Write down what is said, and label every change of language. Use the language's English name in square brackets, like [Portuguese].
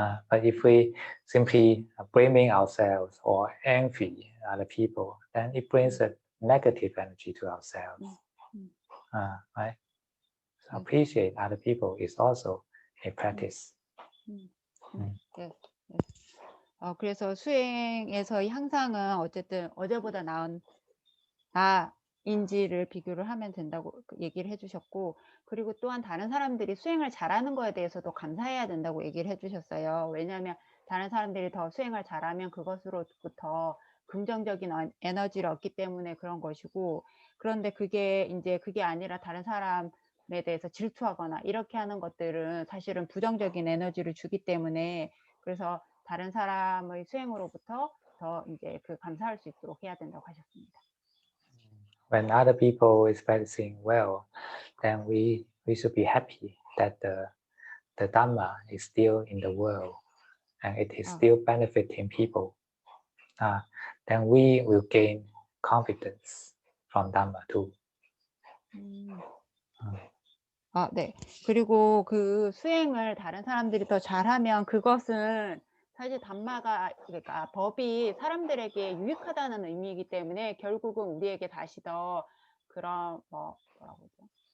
[English] But if we simply blaming ourselves or envy other people, then it brings a negative energy to ourselves, right? So appreciate other people is also a practice. [Korean] 네. 그래서 수행에서의 향상은 어쨌든 어제보다 나은 인지를 비교를 하면 된다고 얘기를 해주셨고, 그리고 또한 다른 사람들이 수행을 잘하는 거에 대해서도 감사해야 된다고 얘기를 해주셨어요. 왜냐하면 다른 사람들이 더 수행을 잘하면 그것으로부터 긍정적인 에너지를 얻기 때문에 그런 것이고, 그런데 그게 아니라 다른 사람에 대해서 질투하거나 이렇게 하는 것들은 사실은 부정적인 에너지를 주기 때문에, 그래서 다른 사람의 수행으로부터 더 이제 감사할 수 있도록 해야 된다고 하셨습니다. [English] When other people is practicing well, then we should be happy that the Dhamma is still in the world and it is still benefiting people. Then we will gain confidence from Dhamma too. [Korean] 네. 그리고 그 수행을 다른 사람들이 더 잘하면 그것은 사실 담마가, 그러니까 법이 사람들에게 유익하다는 의미이기 때문에 결국은 우리에게 다시 더 그런 뭐라고 하죠?